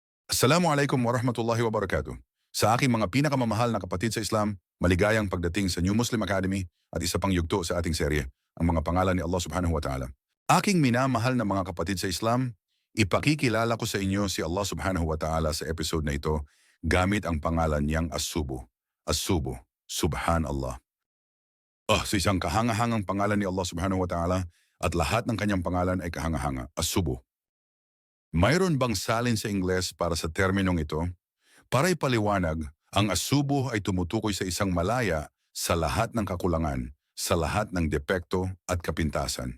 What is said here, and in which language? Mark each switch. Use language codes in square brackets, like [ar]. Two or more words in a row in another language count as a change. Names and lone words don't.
[ar] السلام عليكم ورحمة الله وبركاته. [tl] Sa aking mga pinakamamahal na kapatid sa Islam, maligayang pagdating sa New Muslim Academy at isa pang yugto sa ating serye, ang mga pangalan ni Allah [ar] سبحانه وتعالى. [tl] Aking minamahal na mga kapatid sa Islam, ipakikilala ko sa inyo si Allah [ar] سبحانه وتعالى [tl] sa episode na ito gamit ang pangalan niyang As-Subu. As-Subu, [ar] سبحان الله. [tl] Sa isang kahangahangang pangalan ni Allah [ar] سبحانه وتعالى [tl] at lahat ng kanyang pangalan ay kahangahanga, As-Subu. Mayroon bang salin sa Ingles para sa terminong ito? Para ipaliwanag, ang asubo ay tumutukoy sa isang malaya sa lahat ng kakulangan, sa lahat ng depekto at kapintasan.